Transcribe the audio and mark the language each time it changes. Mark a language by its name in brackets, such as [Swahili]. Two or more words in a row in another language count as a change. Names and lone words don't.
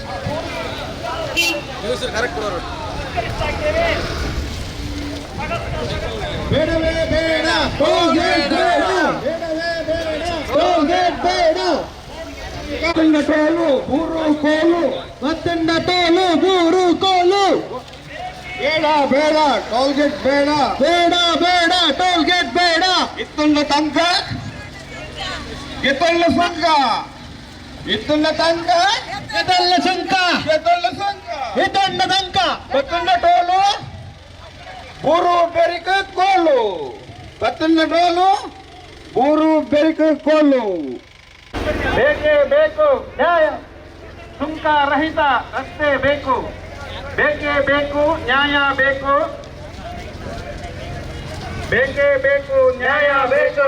[Kannada] ಬೇಡವೇ ಬೇಡ ಟೋಲ್ಗೇಟ್ ಬೇಡ, ಬೇಡವೇ ಬೇಡ ಟೋಲ್ಗೇಟ್ ಬೇಡ. ಮತ್ತೊಂದು ಟೋಲು ಮೂರು ಕೋಲು, ಮತ್ತೊಂದು ಟೋಲು ಮೂರು ಕೋಲು. ಬೇಡ ಬೇಡ ಟೋಲ್ಗೇಟ್ ಬೇಡ, ಬೇಡ ಬೇಡ ಟೋಲ್ಗೇಟ್ ಬೇಡ. ಇತ್ತೊಂದ ತಂಕ ಗೆತ್ತೊಳ್ಳ ಸಂಕ, ಇತ್ತೊಂದ ತಂಕ ಗೆತ್ತೊಳ್ಳ ಸಂಕ, ಗೆತ್ತೊಳ್ಳ ಸಂಕ, ಇತ್ತೊಂದ ತಂಕ ಮತ್ತೊಂದ ಟೋಲು ಮೂರು ಬೆರಿಕ ಕೋಲು, ಮತ್ತೊಂದ ಟೋಲು ಮೂರು ಬೆರಿಕ ಕೋಲು. ಬೇಕೇ ಬೇಕು ನ್ಯಾಯ, ಸುಂಕ ರಹಿತ ರಸ್ತೆ ಬೇಕು. ಬೇಕೇ ಬೇಕು ನ್ಯಾಯ ಬೇಕು, ಬೇಕೇ ಬೇಕು ನ್ಯಾಯ ಬೇಕು.